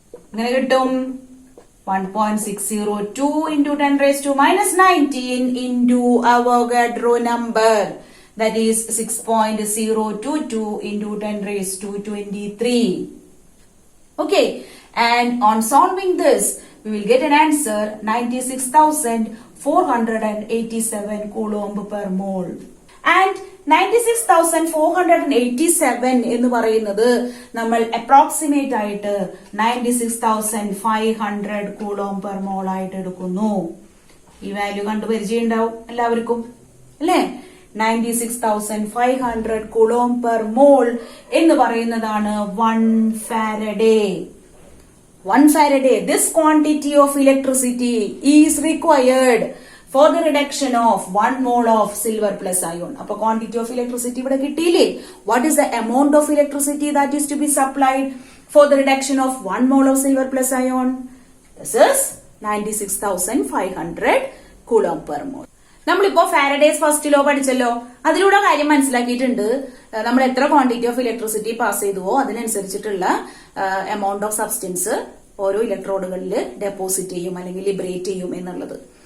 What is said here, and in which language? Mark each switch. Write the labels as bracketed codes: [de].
[ml] എങ്ങനെ കിട്ടും? [en] 1.602 into 10 raised to minus 19 into Avogadro number, that is 6.022 into 10 raised to 23. Okay, and on solving this we will get an answer 96,487 coulomb per mole. [ml] And 96,487 എന്ന് പറയുന്നത് നമ്മൾ approximate ആയിട്ട് 96,500 coulomb per mole ആയിട്ട് എടുക്കുന്നു. ഈ value കണ്ടു പരിചയം ഉണ്ടാവും എല്ലാവർക്കും അല്ലേ? 96,500 കൂളോം പെർ മോൾ എന്ന് പറയുന്നതാണ് 1 Faraday. 1 Faraday. [en] This quantity of electricity is required for the reduction of 1 mole of silver plus ion. [ml] അപ്പൊ [en] quantity of electricity [ml] ഇവിടെ കിട്ടിയില്ലേ? [en] What is the amount of electricity that is to be supplied for the reduction of 1 mole of silver plus ion? This is 96,500 coulomb per mole. [ml] നമ്മളിപ്പോ Faraday's first law പഠിച്ചല്ലോ. അതിലൂടെ കാര്യം മനസ്സിലാക്കിയിട്ടുണ്ട്. നമ്മൾ എത്ര quantity of electricity pass ചെയ്തുവോ അതിനനുസരിച്ചിട്ടുള്ള amount of substance ഓരോ ഇലക്ട്രോഡുകളിൽ deposit ചെയ്യും അല്ലെങ്കിൽ ലിബറേറ്റ് ചെയ്യും എന്നുള്ളത്.